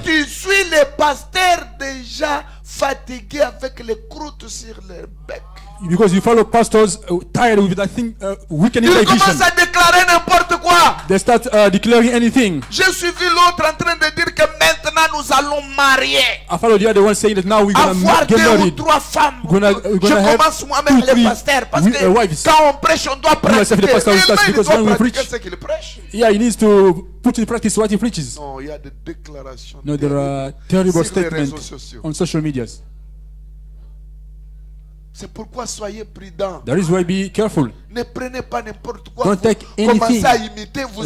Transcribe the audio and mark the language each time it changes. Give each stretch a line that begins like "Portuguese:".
French: tu suis les pasteurs déjà fatigués avec les croûtes sur leur bec.
English: Because you follow pastors tired with that thing, weakening
French: Ils
English: their
French: commencent
English: vision.
French: à déclarer n'importe quoi.
English: They start declaring anything.
French: J'ai suivi l'autre en train de dire que maintenant nous allons marier.
English: I follow the other one saying that now we're gonna
French: Avoir
English: get
French: deux ou
English: married.
French: trois femmes.
English: We're gonna
French: Je
English: have
French: commence moi-même
English: 2,
French: les
English: 3
French: pasteurs parce que
English: wives.
French: quand on prêche, on doit
English: myself, the
French: pratiquer.
English: pastor will start,
French: Et il
English: because
French: doit
English: when we
French: pratiquer
English: preach-
French: ce qu'il prêche.
English: Yeah, he needs to put in practice what he preaches.
French: Non, il y a des déclarations
English: No, there are
French: terribles
English: terrible
French: sur les réseaux
English: statements
French: sociaux.
English: on social medias.
French: C'est pourquoi soyez prudents.
English: That is why be careful.
French: Ne prenez pas n'importe quoi.
English: Don't
French: Vous
English: take anything.
French: commencez à imiter, vous